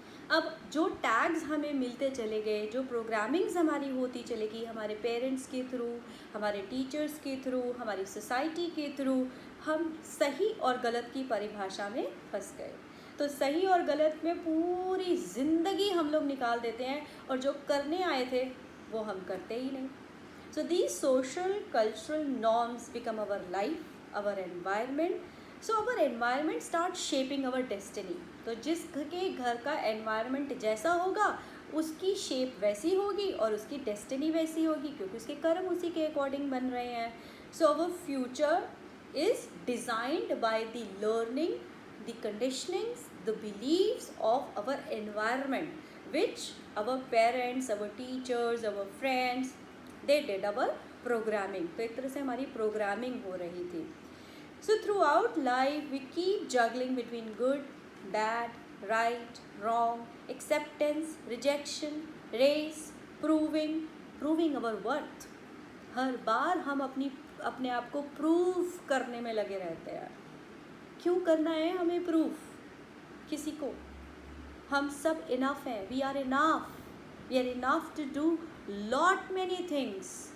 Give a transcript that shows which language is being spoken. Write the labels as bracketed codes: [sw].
[hi] अब जो टैग्स हमें मिलते चले गए, जो प्रोग्रामिंग्स हमारी होती चली गई हमारे पेरेंट्स के थ्रू, हमारे टीचर्स के थ्रू, हमारी सोसाइटी के थ्रू, हम सही और गलत की परिभाषा में फंस गए। तो सही और गलत में पूरी ज़िंदगी हम लोग निकाल देते हैं, और जो करने आए थे वो हम करते ही नहीं। [en] So these social cultural norms become our life, our environment. So our environment starts shaping our destiny. [hi] तो जिस के घर का environment जैसा होगा उसकी शेप वैसी होगी और उसकी डेस्टिनी वैसी होगी, क्योंकि उसके कर्म उसी के अकॉर्डिंग बन रहे हैं। [en] So our future is designed by the learning, the conditionings, the beliefs of our environment which our parents, our teachers, our friends, they did our programming. [hi] तो एक तरह से हमारी प्रोग्रामिंग हो रही थी। [en] So throughout life we keep juggling between good, bad, right, wrong, acceptance, rejection, race, proving our worth. [hi] हर बार हम अपने आप को प्रूव करने में लगे रहते हैं। क्यों करना है हमें प्रूफ किसी को? हम सब इनफ हैं, [en] We are enough to do lot many things.